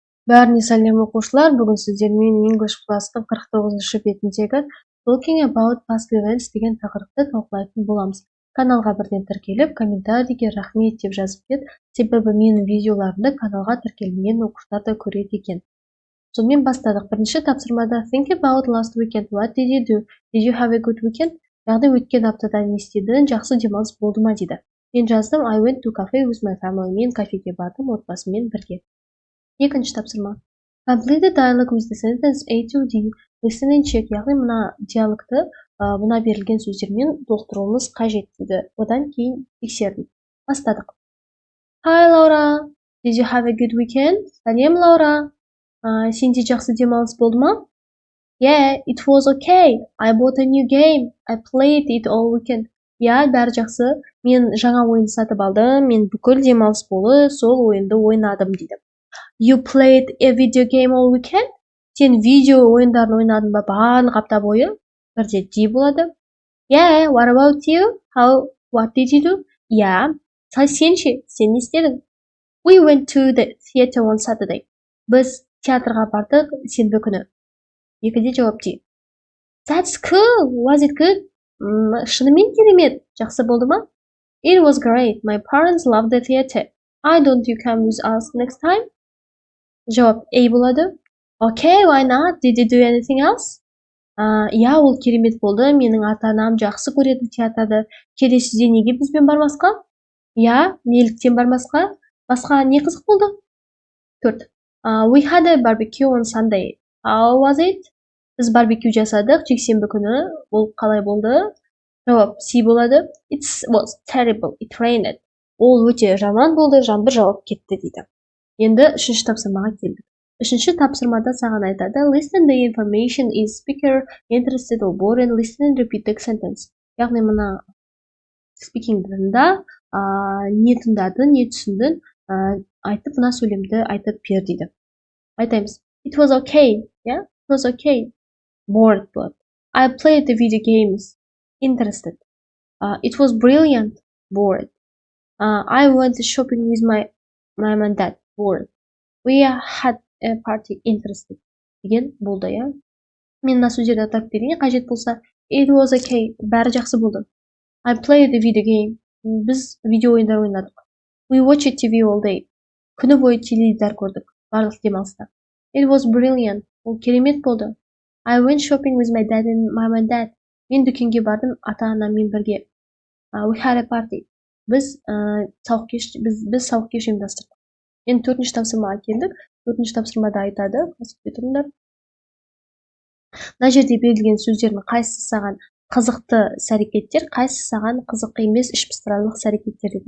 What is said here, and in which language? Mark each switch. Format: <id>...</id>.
<kk>Бәріне сәлем оқушылар, бүгін сіздермен English класстың 49-шы бетіндегі</kk> <en>Talking about past events</en> <kk>деген тақырыпты талқылайтын боламыз. Каналға бірден тіркеліп, комментарийге рахмет деп жазып кет, себебі менің видеоларымды каналға тіркелмеген оқушылар да көреді екен. Сонымен бастадық. Бірінші тапсырмада</kk> <en>Think about last weekend. What did you do? Did you have a good weekend?</en> <kk>Яғни өткен аптада не істедің? Жақсы демалыс болды ма дейді. Мен жаздым</kk> <en>I went to cafe with my family.</en> <kk>Мен кафеге бардым отбасыммен бірге. Екінші тапсырма.</kk> <en>Complete the dialogue with the sentence A to D. Listen and check.</en> <kk>Яғни мына диалогты мына берілген сөздермен толықтыруымыз қажет дейді. Одан кейін тексердім. Бастадық. Hi Laura.</kk> <en>Did you have a good weekend?</en> <kk>Сәлем Laura. Сенде жақсы демалыс болды ма?</kk> <en>Yeah, it was okay. I bought a new game. I played it all weekend.</en> <kk>Бәрі жақсы. Мен жаңа ойын сатып алдым. Мен бүкіл демалыс бойы сол ойынды ойнадым дейді.</kk> <en>You played a video game all weekend?</en> <kk>Сен видео ойындарын ойнадың ба барлық апта бойы? Бірде D болады.</kk> <en>Yeah, what about you? What did you do?</en> <kk>Сен ше, сен не істедің?</kk> <en>We went to the theater on Saturday.</en> <kk>Біз театрға бардық сенбі күні. Екіде жауап D.</kk> <en>That's cool. Was it good?</en> <kk>Шынымен керемет. Жақсы болды ма?</kk> <en>It was great. My parents loved the theater. Why don't you come with us next time?</en> <kk>Жауап A болады.</kk> <en>Okay, why not? Did you do anything else?</en> <kk>Ол керемет болды. Менің ата-анам жақсы көреді театрды. Келесіде неге бізбен бармасқа? Неліктен бармасқа? Басқа не қызық болды? 4.</kk> <en>We had a barbecue on Sunday. How was it?</en> <kk>Біз барбекю жасадық жексенбі күні. Ол қалай болды? Жауап C болады.</kk> <en>It was terrible. It rained.</en> <kk>Ол өте жаман болды, жаңбыр жауып кетті дейді. Енді үшінші тапсырмаға келдік. Үшінші тапсырмада саған айтады.</kk> <en>Listen the information is speaker interested or boring. Listen and repeat the sentence.</en> <kk>Яғни мына speaking'да не тыңдадың, не түсіндің, айтып мына сөйлемді айтып бер дейді. Айтаймыз.</kk> <en>It was okay. It was okay.</en> <kk>Bored болады.</kk> <en>I played the video games. Interested. It was brilliant. Bored. I went shopping with my mom and dad. Bored. We had a party. Interested.</en> <kk>Деген болды, Мен мына сөздерді атап берейін, қажет болса.</kk> <en>It was okay.</en> <kk>Бәрі жақсы болды.</kk> <en>I played the video game.</en> <kk>Біз видео ойындар ойнадық.</kk> <en>We watched TV all day.</en> <kk>Күні бойы теледидар көрдік. Барлық демалыста.</kk> <en>It was brilliant.</en> <kk>Ол керемет болды.</kk> <en>I went shopping with my dad and mom and dad.</en> <kk>Мен дүкенге бардым ата-анаммен бірге.</kk> <en>We had a party.</en> <kk>Біз сауық кеш ұйымдастырдық. Енді 4-ші тапсырмаға келдік. 4-ші тапсырмада айтады. Мына жерде берілген сөздердің қайсысы саған қызықты іс-әрекеттер, қайсысы саған қызық емес ішпыстырарлық іс-әрекеттер деп.</kk>